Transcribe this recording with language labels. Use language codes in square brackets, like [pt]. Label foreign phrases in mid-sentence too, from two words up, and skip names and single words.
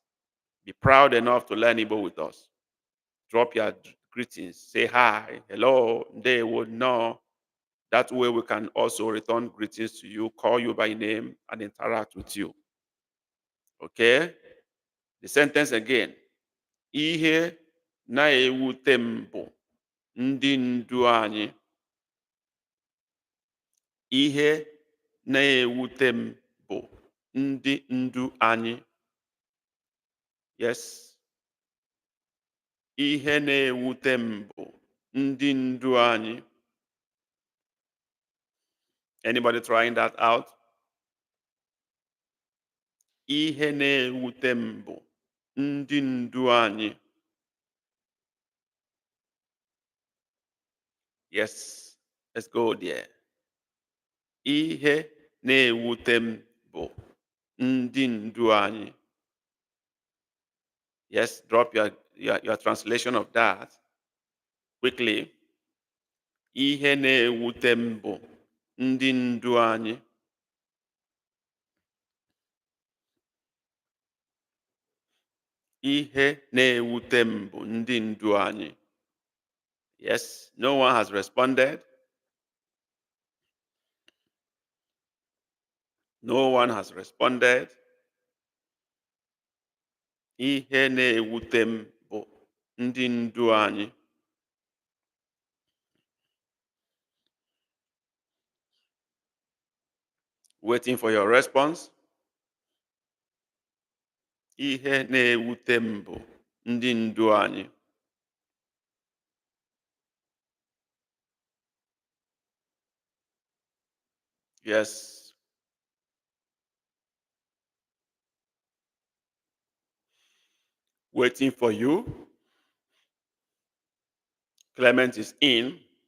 [en] Be proud enough to learn Igbo with us. Drop your greetings. Say hi, hello, they would know. That way we can also return greetings to you, call you by name, and interact with you. Okay? The sentence again. [ig] Ihe na-ewute m bụ ndị ndu anyị. Ihe na-ewute m bụ ndị ndu anyị. [en] Yes. [ig] Ihe na-ewute m bụ ndị ndu anyị. [en] Anybody trying that out? [ig] Ihe na-ewute m bụ ndị ndu anyị. [en] Yes, let's go there. [ig] Ihe na-ewute m bụ ndị ndu anyị. [en] Yes, drop your translation of that quickly. [ig] Ihe na-ewute m bụ ndị ndu anyị. Ihe na-ewute m bụ ndị ndu anyị. [en] Yes, no one has responded. No one has responded. [ig] Ihe na-ewute m bụ ndị ndu anyị. [en] Waiting for your response. [ig] Ihe na-ewute m bụ ndị ndu anyị. [en] Yes. Waiting for you. Clement is in.